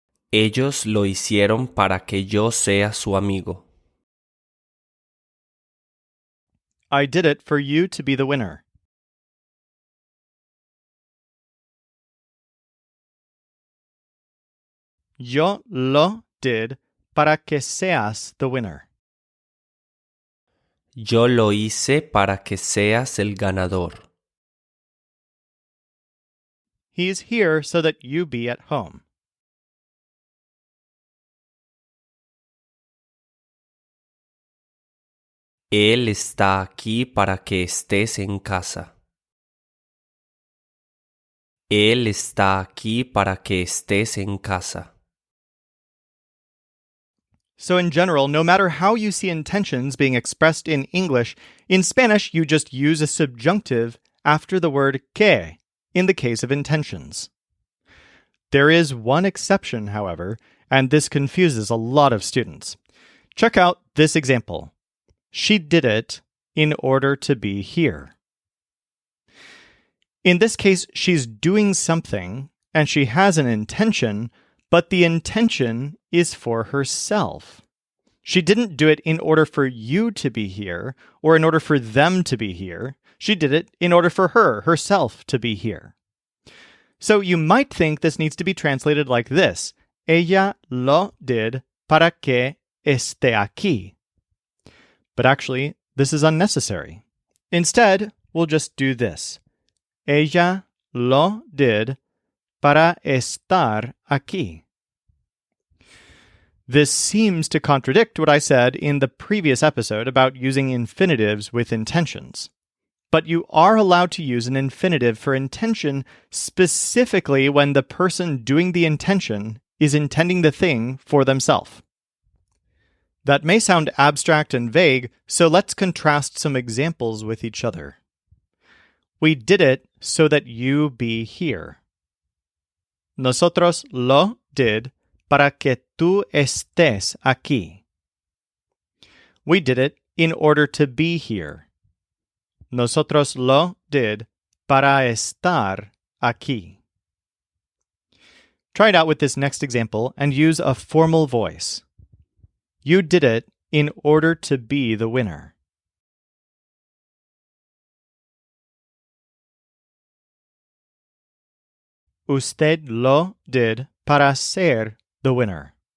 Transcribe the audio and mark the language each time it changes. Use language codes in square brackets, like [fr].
[es] Ellos lo hicieron para que yo sea su amigo. [en] I did it for you to be the winner. [es] Yo lo [en] did [es] para que seas [en] the winner. [es] Yo lo hice para que seas el ganador. [en] He's here so that you be at home. [es] Él está aquí para que estés en casa. Él está aquí para que estés en casa. [en] So in general, no matter how you see intentions being expressed in English, in Spanish you just use a subjunctive after the word que in the case of intentions. There is one exception, however, and this confuses a lot of students. Check out this example. She did it in order to be here. In this case, she's doing something and she has an intention, but the intention is for herself. She didn't do it in order for you to be here or in order for them to be here. She did it in order for herself, to be here. So you might think this needs to be translated like this. [es] Ella lo [en] did [es] para que esté aquí. [en] But actually, this is unnecessary. Instead, we'll just do this. [es] Ella lo [en] did [es] para estar aquí. [en] This seems to contradict what I said in the previous episode about using infinitives with intentions. But you are allowed to use an infinitive for intention specifically when the person doing the intention is intending the thing for themselves. That may sound abstract and vague, so let's contrast some examples with each other. We did it so that you be here. [es] Nosotros lo [en] did [es] para que tú estés aquí. [en] We did it in order to be here. [es] Nosotros lo [en] did [es] para estar aquí. [en] Try it out with this next example and use a formal voice. You did it in order to be the winner. [es] Usted lo [en] did [es] para ser [en] the winner.